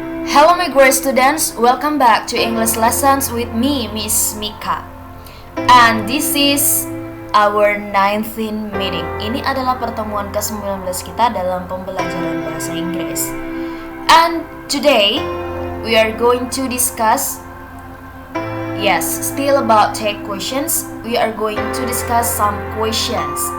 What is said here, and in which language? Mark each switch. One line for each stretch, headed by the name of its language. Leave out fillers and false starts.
English: Hello my great students, welcome back to English lessons with me, Miss Mika. And this is our 19th meeting.
Indonesian: Ini adalah pertemuan ke-19 kita dalam pembelajaran bahasa Inggris.
English: And today we are going to discuss still about tech questions. We are going to discuss some questions.